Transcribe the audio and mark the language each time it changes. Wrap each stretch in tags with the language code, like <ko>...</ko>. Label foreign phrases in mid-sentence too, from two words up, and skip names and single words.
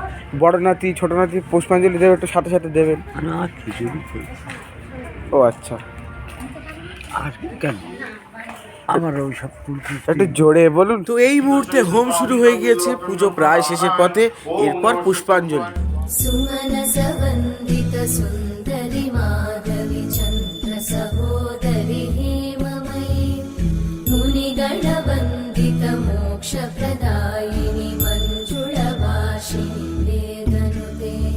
<bn>বড় নাতি ছোট নাতি পুষ্পাঞ্জলি দেবে, একটু সাথে সাথে দেবেন। না, খিচুড়ি খেয়ে। ও আচ্ছা, আর কেন আমার ওই সব একটু জোরে বলুন। তো এই মুহূর্তে হোম শুরু হয়ে গিয়েছে, পুজো প্রায় শেষের পথে, এরপর পুষ্পাঞ্জলি।</bn> <sa>सुमनसवन्दित सुन्दरि माधवि चन्द्र सहोदरि हेममयि मुनिगणवन्दित मोक्षप्रदायिनि मञ्जुळभाषिणि वेदनुते</sa>